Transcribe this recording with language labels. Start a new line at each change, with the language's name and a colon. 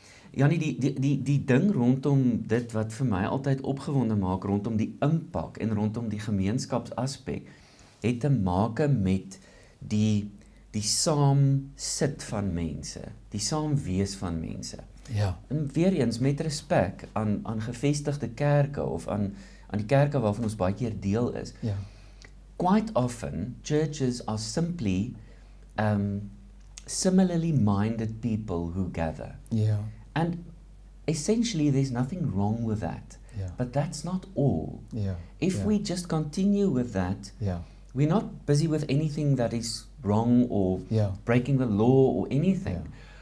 Afrikaans: Janie, die ding rondom dit wat vir my altyd opgewonde maak, rondom die impak en rondom die gemeenskapsaspek, het te maak met die saam sit van mense, die saam wees van mense. Ja. En weer eens met respek aan gevestigde kerke of aan die kerke waarvan ons baie keer deel is. Ja.
English: Quite often, churches are simply similarly minded people who gather.
Afrikaans: Ja.
English: And essentially there's nothing wrong with that. Yeah. But that's not all. Yeah. If we just continue with that, we're not busy with anything that is wrong or breaking the law or anything.